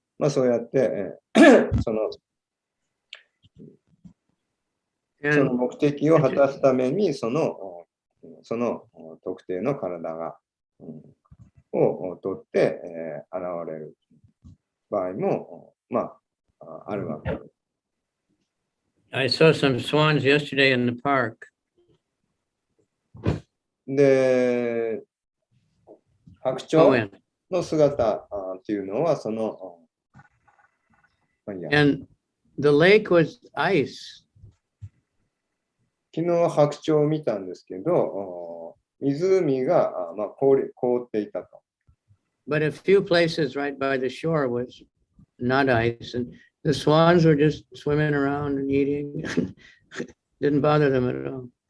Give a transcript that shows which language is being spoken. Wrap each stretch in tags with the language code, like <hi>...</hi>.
<ja>そうやって、その目的を果たすために、その特定の体を取って、現れる場合も、あるわけです。</ja> <en>I saw some swans yesterday in the park.</en> <ja>で、白鳥の姿っていうのは、</ja> <en>And the lake was ice.</en> <ja>昨日白鳥を見たんですけど、湖が凍っていたと。</ja> <en>But a few places right by the shore was not ice, and the swans were just swimming around and eating. Didn't bother them at all.</en>